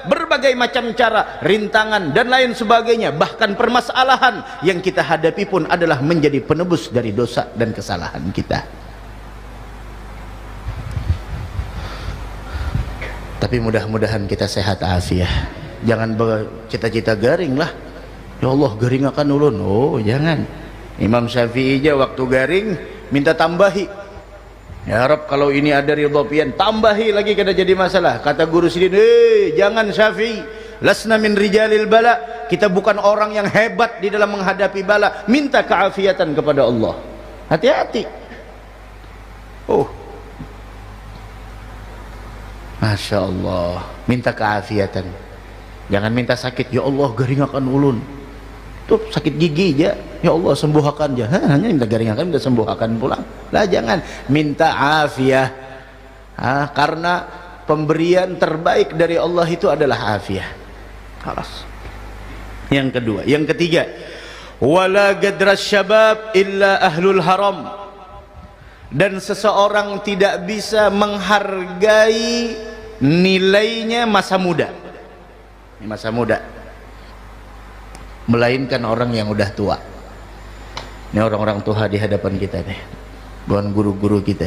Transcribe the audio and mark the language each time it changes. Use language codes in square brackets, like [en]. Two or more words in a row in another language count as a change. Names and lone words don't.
[id] Berbagai macam cara, rintangan dan lain sebagainya, bahkan permasalahan yang kita hadapi pun adalah menjadi penebus dari dosa dan kesalahan kita. Tapi mudah-mudahan kita sehat afiah. [bjn] Jangan bercita-cita garing lah, ya Allah garing akan ulun. [id] Oh jangan. [bjn] Imam Syafi'i aja waktu garing minta tambahi, [ar] ya Rab [bjn] kalau ini ada ridha pian, tambahi lagi kada jadi masalah. [id] Kata guru sidin, jangan Syafi'i, [ar] lasna min rijalil bala, [id] kita bukan orang yang hebat di dalam menghadapi bala. Minta keafiatan kepada Allah, hati-hati. Oh Masya Allah, minta keafiatan, jangan minta sakit. [bjn] Ya Allah garing akan ulun, tuh sakit gigi aja, ya Allah sembuhkan aja. [id] Hanya minta garing akan, minta sembuhkan pulang lah. Jangan minta afiah, karena pemberian terbaik dari Allah itu adalah afiah. Kalas. Yang kedua, yang ketiga, [ar] wala gadras syabab illa ahlul haram. [id] Dan seseorang tidak bisa menghargai nilainya masa muda, masa muda, melainkan orang yang udah tua. Ini orang-orang tua di hadapan kita nih, bukan guru-guru kita.